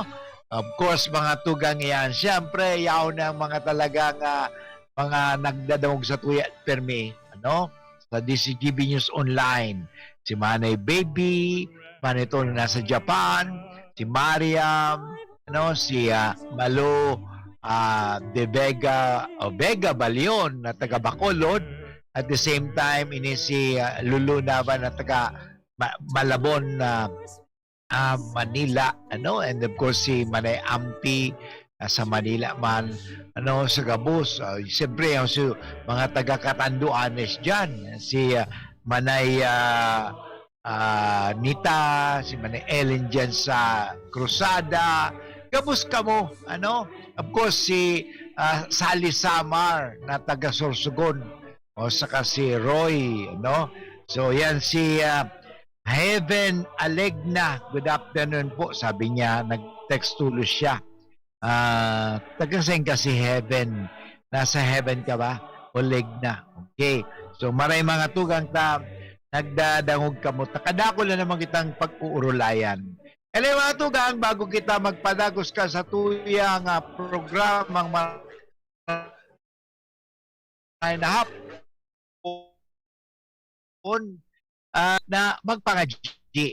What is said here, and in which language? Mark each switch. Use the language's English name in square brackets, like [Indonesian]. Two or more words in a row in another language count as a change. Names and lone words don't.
[English] Of course, [Bikol] mga tugang yan. Siyempre, yaw na mga talagang mga nagdadangog sa tuya permi. Ano? Sa DCGB News Online. Si Manay Baby, Manito na nasa Japan, si Mariam, ano, si Malo de Vega Balion na taga Bacolod. [English] At the same time, [Bikol] ini si Lulu Nava na taga Malabon na Manila, ano, [English] and of course [Bikol] si Manay Ampi sa Manila man, ano, sa Gabos. Siyempre, si mga taga Catanduanes dyan, si Manay Nita, si Manay Ellen dyan sa Cruzada. Gabos ka mo, ano? [English] Of course, [Bikol] si Sally Samar na taga Sorsogon, o saka si Roy, no? So, yan si Heaven Alegna. [English] Good afternoon po. [Bikol] Sabi niya, nag-text tulo siya. Taga-saan ka si Heaven? [Filipino] Nasa Heaven ka ba? Alegna. [Bikol] Okay. So, maray mga tugang nagdadangog ka mo. Takadako na naman kitang pag-uurulayan. Kaya mga tugang, bago kita magpadagos ka sa tuyang programang Maray na Hapon, na magpangaji.